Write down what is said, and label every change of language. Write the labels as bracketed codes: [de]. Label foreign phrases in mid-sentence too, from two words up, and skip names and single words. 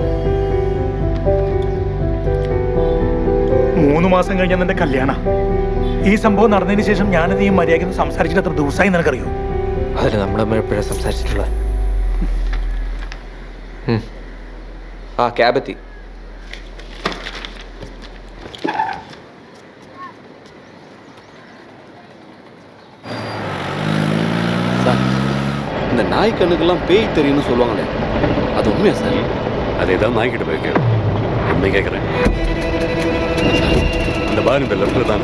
[ml] 3 മാസം കഴിഞ്ഞ നിന്റെ കല്യാണ. ഈ സംഭവം നടന്നതിന് ശേഷം ഞാനത് ഈ മര്യാദയ്ക്ക് സംസാരിച്ചിട്ട് എത്ര ദിവസമായി നിനക്കറിയോ? അതിന് നമ്മൾ എപ്പോഴാണ് സംസാരിച്ചിട്ടുള്ളത്? ആ ക്യാബെത്തി. [ta] இந்த நாய் கண்ணுக்கெல்லாம் பேய் தெரியும்னு சொல்லுவாங்களே, அது உண்மையா சார்? அதே தான் நாய்கிட்ட போய் கேட்கும். என்ன கேட்குறேன்? அந்த பார் இந்த லெஃப்டில் தானே?